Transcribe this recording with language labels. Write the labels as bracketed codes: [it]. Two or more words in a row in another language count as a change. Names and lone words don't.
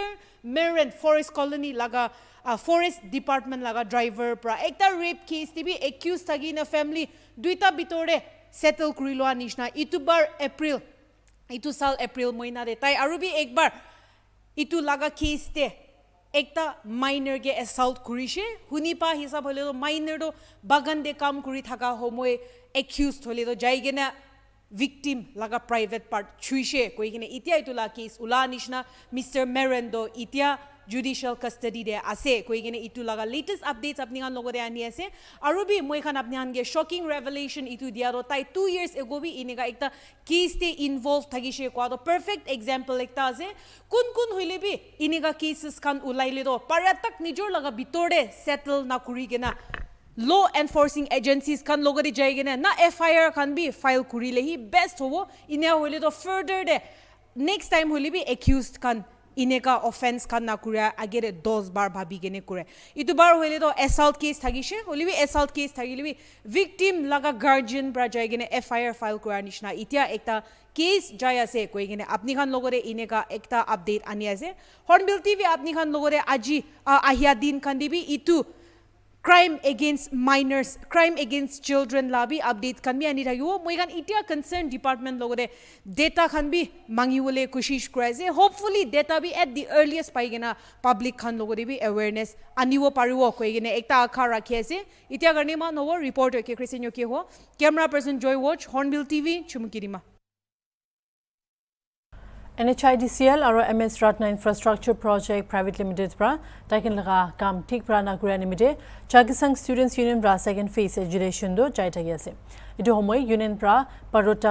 [nag] Marin Forest Colony laga Forest Department laga driver pra ekta [en] rape case [nag] tibi accused thagi na family duita bitore settle kuri loa nishna itu bar April itu sal April moina de tai arubi ekbar itu laga case te ekta minor ge assault kurishe huni pa hisab hole do minor do bagan de kam kuri thaka homoy accused hole do jaigena victim laga [en] private part [nag] chuishe koigene itia itu la case ula nishna Mr. Marin do itia [en] judicial custody [nag] de ase koigene itu laga [en] latest updates [nag] apni kan logo de ani ase arubi moi khan apni han ge [en] shocking revelation [nag] itu dia do tai [en] 2 years ago [nag] bi inega ekta case te involved thagishe kwa do [en] perfect example [nag] ekta ase kun hoile bi inega cases kan ulaile do paratak nijor laga bitore settle na kuri gena [en] law enforcing agencies [nag] kan logo de jaigena na FIR kan bi file kuri lehi best hobo ina hoile do further de [en] next time [nag] holi bi accused kan ineka offense kan na kura agere 10 bar bhabi gene kure itu bar hoile to [en] assault case [nag] thagishe holi bi [en] assault case [nag] thagile bi victim laga guardian pra jai gene FIR file kura nishna itia ekta case jaya se koi gene apni khan logore ineka ekta update ani ase Hornbill TV apni khan logore aji ahia din khan dibi itu [en] crime against minors, crime against children [nag] labi update kan bi ani thagibo moi kan itia [en] concerned department [nag] logore data kan bi mangiwole kushish kuraise hopefully data bi [en] at the earliest [nag] paigena public kan logore bi awareness aniwo pariwo koigene ekta akha rakhi ase itia garne ma novo reporter ke Christian ke ho [en] camera person [nag] Joy Watch Hornbill TV chumukirima NHIDCL और MS Ratna Infrastructure Project Private Limited pra taken laga kam thik pra na kura nimide Chagisang Students Union pra [en] second phase education [nag] do jai thagi ase etu homoy union pra parota